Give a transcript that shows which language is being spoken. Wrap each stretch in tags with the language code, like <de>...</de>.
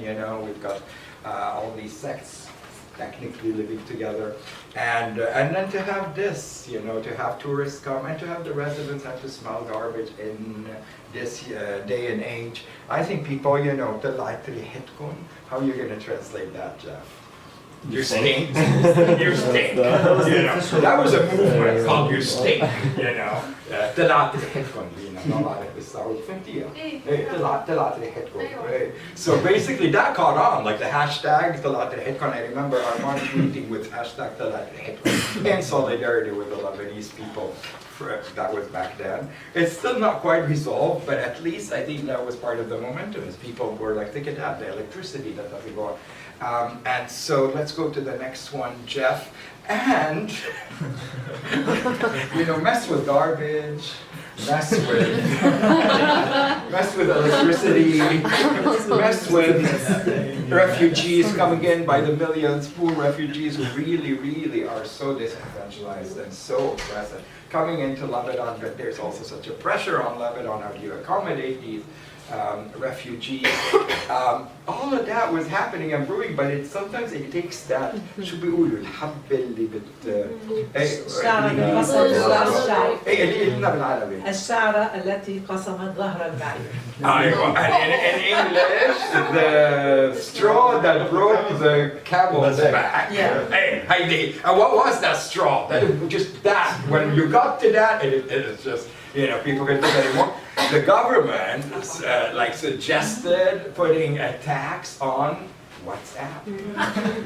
<en>You know, we've got all these sects technically living together, and then to have this, you know, to have tourists come and to have the residents have to smell garbage in this day and age. I think people, you know, how are you going to translate that, Jeff? You stink. You stink. You know, that was a movement called You Stink, you know.</en> <ar>طلعت ريحتكم لينا ما بعرف بالسعودي فهمتيها. طلعت ريحتكم.</ar> <en>So basically that caught on, like the hashtag</en> <ar>طلعت ريحتكم.</ar> <en>I remember our March meeting with hashtag</en> <ar>طلعت ريحتكم</ar> <en>in solidarity with the Lebanese people. That was back then. It's still not quite resolved, but at least I think that was part of the momentum. As people were like, think of that, the electricity that we got. And so let's go to the next one, Jeff. And, you know, mess with garbage, mess with electricity, mess with refugees coming in by the millions, poor refugees who really, really are so disenfranchised and so oppressive coming into Lebanon, but there's also such a pressure on Lebanon. How do you accommodate these refugees? All of that was happening and brewing, but sometimes it takes that</en> <ar>شو بيقولوا الحبة اللي الشعرة التي قصمت ظهر البعير. ايه اللي قلنا بالعربي. الشعرة التي قصمت ظهر البعير.</ar> <en>And in English, the straw that broke the camel's back. Yeah. Hey, Heidi, and what was that straw? That just that. When you got to that, it is just, you know, people can think anymore. The government like suggested putting a tax on WhatsApp.</en>